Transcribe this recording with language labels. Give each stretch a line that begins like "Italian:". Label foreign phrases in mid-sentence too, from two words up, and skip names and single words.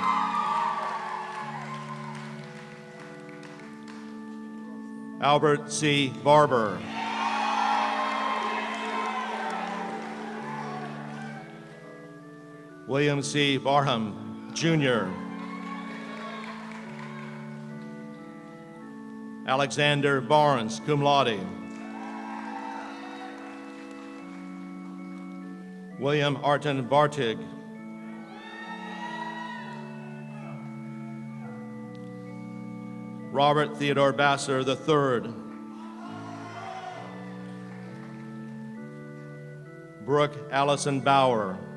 English: Albert C. Barber. William C. Barham, Jr. Alexander Barnes,
Latin: cum laude.
English: William Arton Bartig. Robert Theodore Basser III. Brooke Allison Bauer.